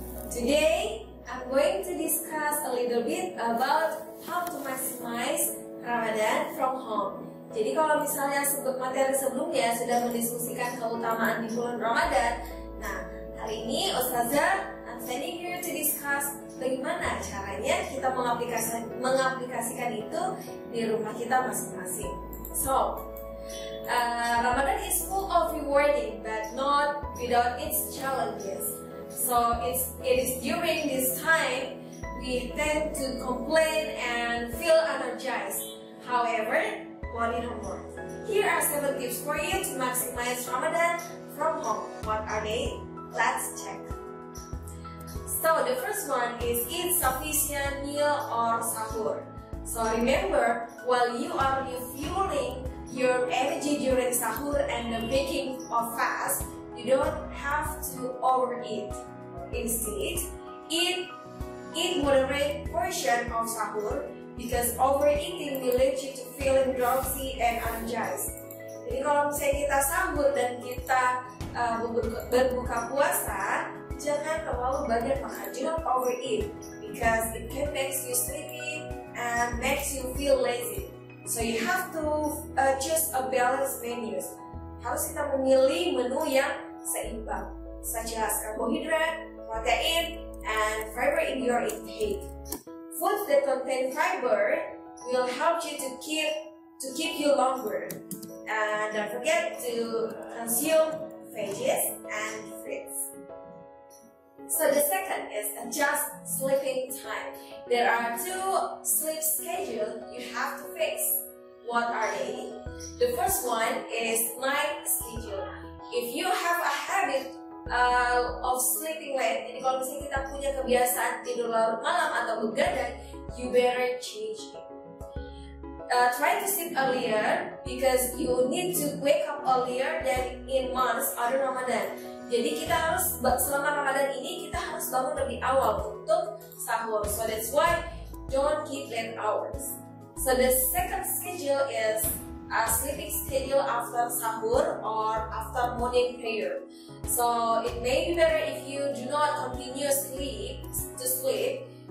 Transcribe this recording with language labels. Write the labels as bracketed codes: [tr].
[en] Today I'm going to discuss a little bit about how to maximize Ramadan from home. [id] Jadi kalau misalnya materi sebelumnya sudah mendiskusikan keutamaan di bulan Ramadan, nah hari ini Ustazah [en] I'm standing here to discuss [id] bagaimana caranya kita mengaplikasikan itu di rumah kita masing-masing. [en] So, Ramadan is full of rewarding, but not without its challenges. So it is during this time we tend to complain and feel energized. However, 1 more. Here are 7 tips for you to maximize Ramadan from home. What are they? Let's check. So the first one is eat sufficient meal or sahur. So remember, while you are refueling your energy during sahur and the breaking of fast, you don't have to overeat. Instead, eat moderate portion of sahur because overeating will lead you to feeling drowsy and energized. [id] Jadi kalau misalnya kita sahur dan kita berbuka puasa, jangan terlalu banyak makan. [en] Do not overeat because it can make you sleepy and makes you feel lazy. So you have to choose a balanced menu. [id] Harus kita memilih menu yang seimbang, [en] such as carbohydrate, protein, and fiber in your intake. Foods that contain fiber will help you to keep you longer. And don't forget to consume veggies and fruits. So the second is adjust sleeping time. There are 2 sleep schedules you have to fix. What are they? The first one is night schedule. If you have a habit of sleeping late, [id] jadi kalau misalnya kita punya kebiasaan tidur larut malam atau begadang, [en] you better change it. Try to sleep earlier because you need to wake up earlier than in months other Ramadan. [id] Jadi kita harus selama Ramadan ini kita harus bangun lebih awal untuk sahur. [en] So that's why don't keep late hours. So the second schedule is a sleeping schedule after sahur or after morning prayer. So it may be better if you do not continue to sleep.